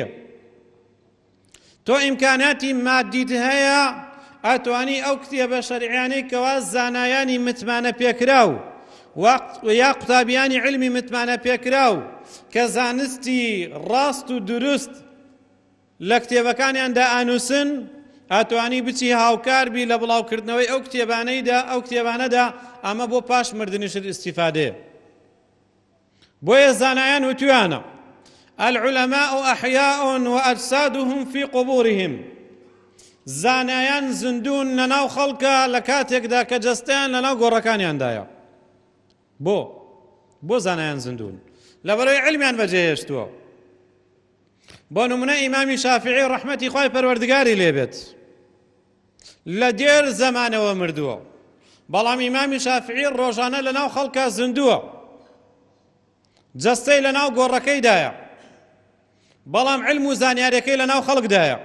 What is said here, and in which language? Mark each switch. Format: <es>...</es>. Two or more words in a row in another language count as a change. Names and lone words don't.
<ckb>تۆ ئیمکاناتی مادیت هەیە، ئەتوانی ئەو کتێبە شەرعیانەی کەوا زانایانی متمانە پێکراو یا قوتابیانی علمی متمانە پێکراو کە زانستی ڕاست و دروست لە کتێبەکانیاندا ئانووسن، ئەتوانی بچی هاوکاربی لە بڵاوکردنەوەی ئەو کتێبانەیدا، ئەو کتێبانەدا. ئەمە بۆ پاش مردنیشت ئیستیفادەیە. بۆیە زانایان وتویانە</ckb> <ar>العلماء أحياء وأجسادهم في قبورهم.</ar> <ckb>زانایان زندون لەناو خەڵکە لە کاتێکدا کە جەستەیان لەناو گۆڕەکانیاندایە. بۆ زانایان زندون؟ لەبەرەوەی علمیان بەجێهێشتووە. بۆ نمونە ئیمامی شافعی ڕەحمەتی خوای پەروەردگاری لێبێت لە دێر زەمانەوە مردووە، بەڵام ئیمامی شافعی ڕۆژانە لەناو خەڵکە زندووە، جەستەی لەناو گۆڕەکەیدایە، بەڵام علم و زانیاریەکەی لەناو خەڵکدایە.</ckb>